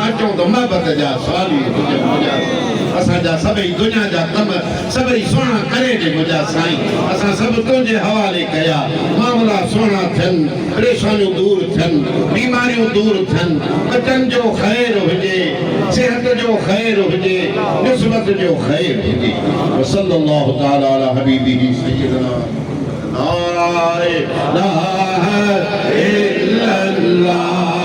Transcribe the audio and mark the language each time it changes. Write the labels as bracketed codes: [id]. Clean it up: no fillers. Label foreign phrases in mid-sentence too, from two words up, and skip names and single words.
[sd] अचूं त मोहबत जा सुवाल ई हुजनि मुंहिंजा असांजा सभई दुनिया जा कम सभई सुहिणा करे ॾे मुंहिंजा साईं असां सभु तुंहिंजे हवाले कया मामला सुहिणा थियनि परेशानियूं दूर थियनि बीमारियूं दूर थियनि बचनि जो ख़ैर हुजे सिहत जो ख़ैर हुजे निस्बत जो ख़ैर हुजे [ar] صلى الله تعالى على حبيبه سيدنا لا إله إلا الله